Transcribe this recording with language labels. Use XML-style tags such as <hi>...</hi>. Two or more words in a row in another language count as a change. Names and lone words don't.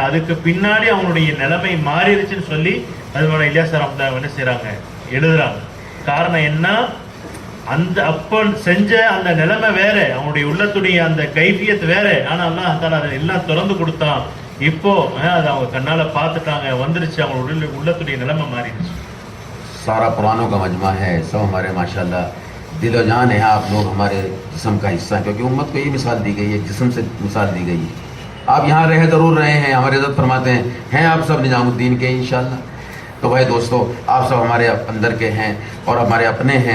<ta>அதுக்கு பின்னாடி அவங்களுடைய நிலைமை மாறிடுச்சுன்னு சொல்லி அதுபோல இலியாஸ் சார் என்ன செய்யறாங்க? எழுதுறாங்க. காரணம் என்ன? அந்த அப்ப செஞ்ச அந்த நிலைமை வேற, அவங்களுடைய உள்ளத்துடைய அந்த கைஃபியத் வேற. ஆனா அல்லாஹ் தஆலா அதை எல்லாம் திறந்து கொடுத்தான். இப்போ அது அவங்க கண்ணால பார்த்துட்டாங்க, வந்துருச்சு, அவங்களுடைய உள்ளத்துடைய நிலைமை மாறிடுச்சு.</ta> <hi>सारा पुरानों का मजमा है, सब हमारे माशाल्लाह दिलो जान है. आप लोग हमारे जिस्म का हिस्सा, क्योंकि उम्मत को ये मिसाल दी गई है, जिस्म से मिसाल दी गई है. आप यहाँ रह ज़रूर रहे हैं, हमारे इज़्ज़त फरमाते हैं आप सब निज़ामुद्दीन के इंशाअल्लाह. तो भाई दोस्तों, आप सब हमारे अंदर के हैं और हमारे अपने हैं.</hi>